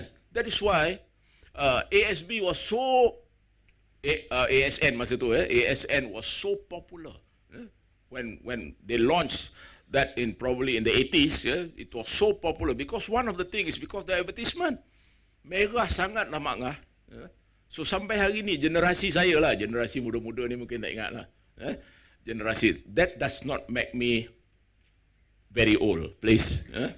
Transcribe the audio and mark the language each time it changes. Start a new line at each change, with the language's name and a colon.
English: That is why ASB was so ASN
Malay: masa tu
English: ASN was so popular. When they launched that probably in the 80s, it was so popular because one of the things is because the advertisement.
Malay: Merah sangatlah Mak Ngah. So sampai hari ni generasi saya lah, generasi muda-muda ni mungkin tak ingat lah.
English: Generasi, that does not make me very old, please.